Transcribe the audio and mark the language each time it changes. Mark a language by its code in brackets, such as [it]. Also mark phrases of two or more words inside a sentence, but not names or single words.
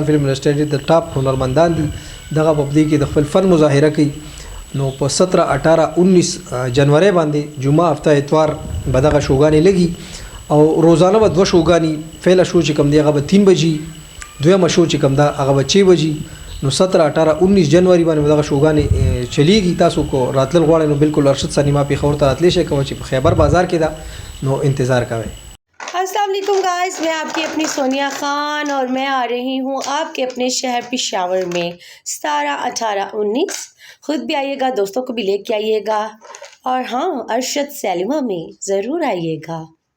[ps] فلم انډستری د ټاپ هنرمندان دي دغه په دې کې د خپل فن مظاهره کوي نو په 17 18 19 جنوري باندې جمعه هفته اتوار به دغه شوګانې لګي او روزانه به 2 شوګانې فعلا شو چې کم دی هغه به 3 بجې دویمه شو چې کم دا هغه به 6 بجې نو 17 18 19 جنوري باندې دغه شوګانې چلیږي تاسو کو راتل غواړئ نو بالکل ارشد سینما په خور ته راتلی شئ کوم چې په خیبر بازار کې دا نو انتظار کوئ [ar] السلام علیکم [ur] گائز، میں آپ کی اپنی سونیا خان اور میں آ رہی ہوں آپ کے اپنے شہر پشاور میں 17، 18، 19. خود بھی آئیے گا، دوستوں کو بھی لے کے آئیے گا اور ہاں، ارشد سیلیما میں ضرور آئیے گا.